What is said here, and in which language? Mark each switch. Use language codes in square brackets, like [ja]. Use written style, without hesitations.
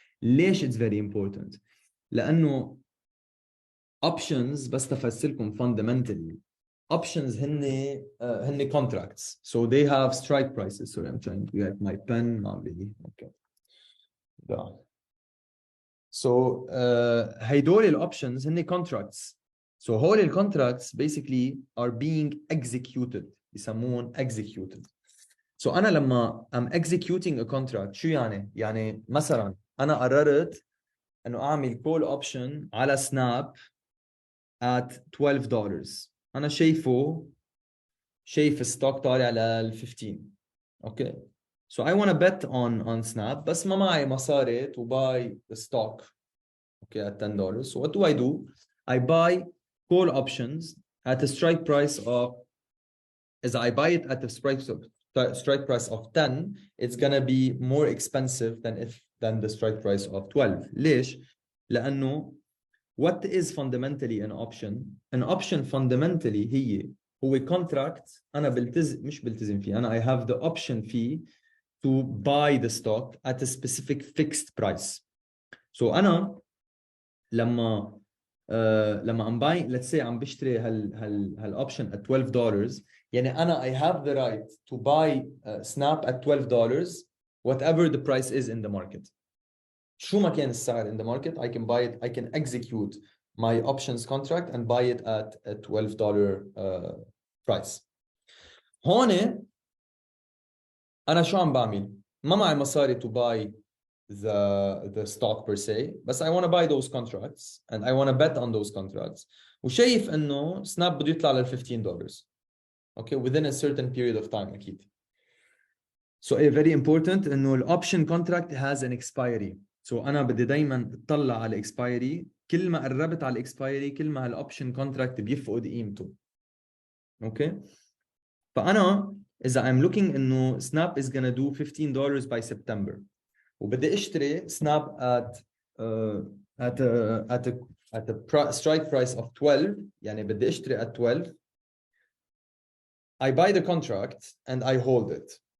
[ar] ليش [en] it's very important؟ [ar] لأنه [en] options [ar] بس تفسركم [en] fundamentally options [ar] هن [en] contracts, so they have strike prices. Sorry, I'm trying to get my pen. Not really. Okay. Yeah. So [ar] هيدول [en] options [ar] هن [en] contracts. So [ar] هول [en] contracts basically are being executed. [ar] يسمون executed. So أنا لما [en] I'm executing a contract [ar] شو يعني؟ يعني مثلا أنا قررت إنه أعمل call option على سناب at $12. أنا شايف الستوك طالع لل 15. Okay. [en] So I want to bet on Snap [ar] بس ما معي مصاري [en] to buy the stock. Okay, at $10. So what do? I buy call options at a strike price of, as I buy it at the strike price of 10, it's gonna be more expensive than the strike price of 12. [ar] ليش؟ لأنه [en] what is fundamentally an option? An option fundamentally [ar] هو contract أنا مش بلتزم فيه. أنا [en] I have the option fee to buy the stock at a specific fixed price. So [ar] أنا لما [en] I'm buying, let's say [ar] عم بشتري هال [en] option at $12, [ar] يعني أنا [en] I have the right to buy Snap at $12 whatever the price is in the market. [ar] شو ما كان السعر [en] in the market, I can buy it, I can execute my options contract and buy it at a $12 price. [ar] هون أنا شو عم بعمل؟ ما معي مصاري [en] to buy the stock per se, [ar] بس [en] I want to buy those contracts and I want to bet on those contracts. [ar] وشايف إنه سناب بده يطلع لل $15. [en] Okay, within a certain period of time [ar] أكيد. [en] So very important [ar] إنه [en] ال option contract has an expiry. [ar] So أنا بدي دايما اطلع على expiry. كل ما قربت على expiry كل ما هال option contract بيفقد قيمته. [en] Okay. [ar] فأنا إذا [en] I'm looking [ar] إنه [en] Snap is gonna do $15 by September [ar] وبدي اشتري [en] Snap at a strike price of 12, [ar] يعني بدي اشتري [en] at 12, I buy the contract and I hold it.